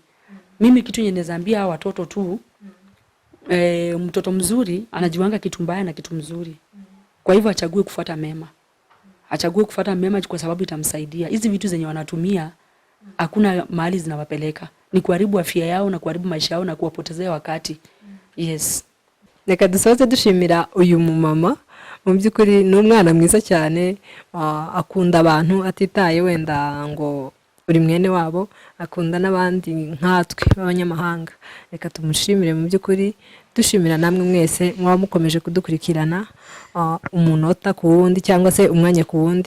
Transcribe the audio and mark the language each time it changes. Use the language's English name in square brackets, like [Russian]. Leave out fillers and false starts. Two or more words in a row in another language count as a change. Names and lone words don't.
[Swahili] Mimi kitu yenye nazaambia hawa watoto tu, mtoto mzuri anajiwanga kitu mbaya na kitu mzuri. Kwa hivyo achague kufuata mema. Achague kufuata mema kwa sababu itamsaidia. Hizi vitu zenye wanatumia hakuna mahali zinawapeleka. Ni kuharibu afya yao na kuharibu maisha yao na kuwapotezea wakati. Yes. [Kinyarwanda] Reka dusoze dushimira uyu mumama. Mu byukuri ni umwana mwiza cyane, akunda abantu atitaye wenda ngo uri mwene wabo, akunda n'abandi nkatwe b'abanyamahanga. Reka tumushimire mu byukuri, dushimira namwe mwese mwaba mukomeje kudukurikirana umunota ku wundi cyangwa se umwanya ku wundi.